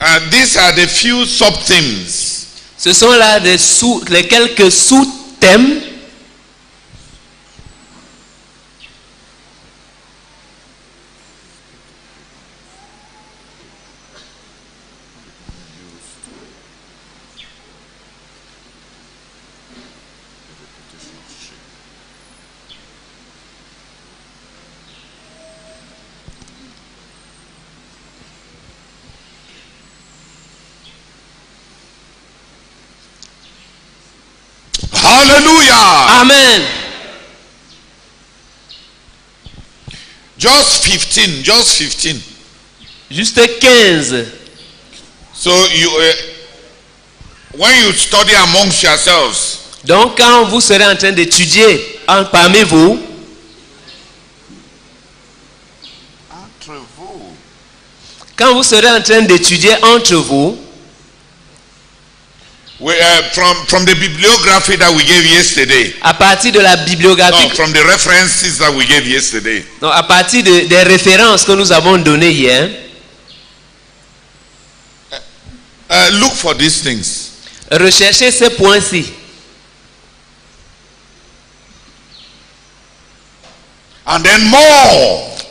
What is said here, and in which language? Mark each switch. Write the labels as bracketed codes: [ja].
[en] These are the few sub-themes. [fr] Ce sont là les quelques sous-thèmes. Hallelujah. Amen. [en] Just 15. [fr] Juste 15. [en] So you, when you study amongst yourselves, [fr] Donc quand vous serez en train d'étudier parmi vous, quand vous serez en train d'étudier entre vous, [en] from the bibliography that we gave yesterday, [fr] à partir de la bibliographie, [en] from the references that we gave yesterday, [fr] donc à partir des références que nous avons données hier, [en] look for these things. [fr] Recherchez ces points-ci. [en] And then more.